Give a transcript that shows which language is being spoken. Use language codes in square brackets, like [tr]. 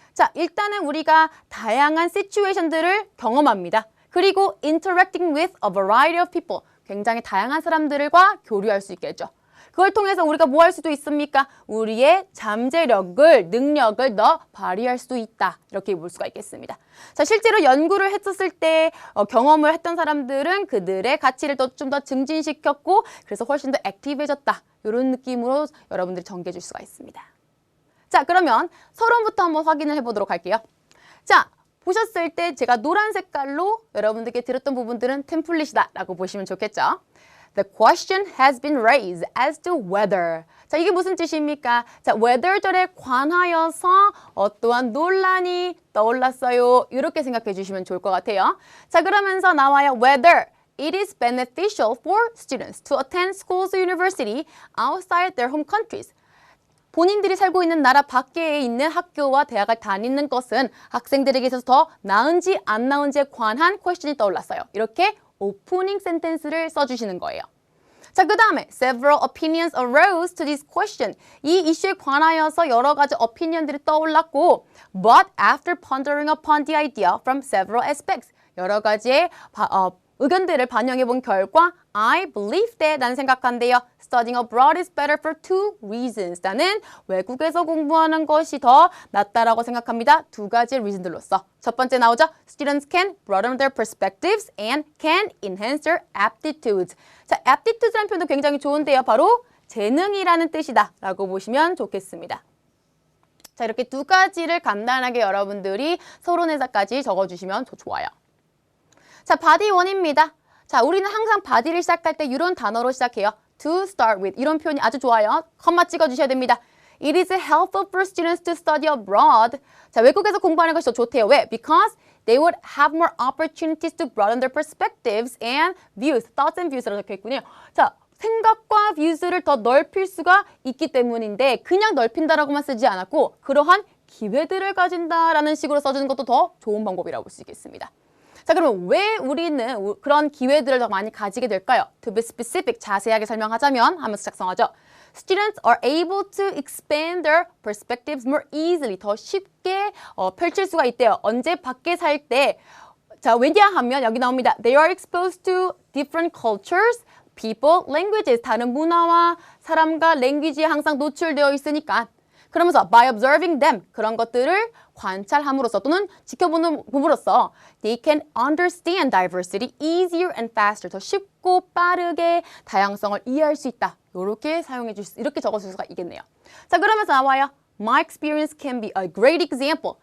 [ko] 자, 일단은 우리가 다양한 시츄에이션들을 경험합니다. 그리고 [en] interacting with a variety of people. [ko] 굉장히 다양한 사람들과 교류할 수 있겠죠. 그걸 통해서 우리가 뭐 할 수도 있습니까? 우리의 잠재력을, 능력을 더 발휘할 수도 있다. 이렇게 볼 수가 있겠습니다. 자, 실제로 연구를 했었을 때 경험을 했던 사람들은 그들의 가치를 좀 더 증진시켰고 그래서 훨씬 더 액티브해졌다. 이런 느낌으로 여러분들이 전개해 줄 수가 있습니다. 자, 그러면 서론부터 한번 확인을 해보도록 할게요. 자, 보셨을 때 제가 노란 색깔로 여러분들께 드렸던 부분들은 템플릿이다 라고 보시면 좋겠죠. [en] The question has been raised as to whether. [ko] 자, 이게 무슨 뜻입니까? 자, weather절에 관하여서 어떠한 논란이 떠올랐어요. 이렇게 생각해 주시면 좋을 것 같아요. 자, 그러면서 나와요. [en] Whether it is beneficial for students to attend schools or university outside their home countries. [ko] 본인들이 살고 있는 나라 밖에 있는 학교와 대학을 다니는 것은 학생들에게 있어서 더 나은지 안 나은지에 관한 퀘스천이 떠올랐어요. 이렇게 오프닝 센텐스를 써주시는 거예요. 자, 그 다음에 [en] several opinions arose to this question. [ko] 이 이슈에 관하여서 여러 가지 opinion들이 떠올랐고 [en] but after pondering upon the idea from several aspects. [ko] 여러 가지의 의견들을 반영해 본 결과 [en] I believe that [ko] 나는 생각한대요. [en] Studying abroad is better for two reasons. [ko] 나는 외국에서 공부하는 것이 더 낫다라고 생각합니다. 두 가지 reason들로서. 첫 번째 나오죠. [en] Students can broaden their perspectives and can enhance their aptitudes. [ko] 자, aptitudes라는 표현도 굉장히 좋은데요. 바로 재능이라는 뜻이다 라고 보시면 좋겠습니다. 자, 이렇게 두 가지를 간단하게 여러분들이 서론에서까지 적어주시면 좋아요. 자, body 1입니다. 자, 우리는 항상 body를 시작할 때 이런 단어로 시작해요. [en] To start with. [ko] 이런 표현이 아주 좋아요. 컴마 찍어주셔야 됩니다. [en] It is helpful for students to study abroad. [ko] 자, 외국에서 공부하는 것이 더 좋대요. 왜? [en] Because they would have more opportunities to broaden their perspectives and views. Thoughts and views [ko] 라고 적혀 있군요. 자, 생각과 views를 더 넓힐 수가 있기 때문인데 그냥 넓힌다라고만 쓰지 않았고 그러한 기회들을 가진다라는 식으로 써주는 것도 더 좋은 방법이라고 볼 수 있겠습니다. 자, 그러면 왜 우리는 그런 기회들을 더 많이 가지게 될까요? [en] To be specific, [ko] 자세하게 설명하자면 하면서 작성하죠. [en] Students are able to expand their perspectives more easily. [ko] 더 쉽게 펼칠 수가 있대요. 언제 밖에 살 때. 자, 왜냐하면 여기 나옵니다. [en] They are exposed to different cultures, people, languages. [ko] 다른 문화와 사람과 랭귀지에 항상 노출되어 있으니까. 그러면서 [en] by observing them, [ko] 그런 것들을 관찰함으로써 또는 지켜보는 부분으로써 [en] they can understand diversity easier and faster. [ko] 더 쉽고 빠르게 다양성을 이해할 수 있다. 이렇게 이렇게 적어줄 수가 있겠네요. 자, 그러면서 나와요. [en] My experience can be a great example.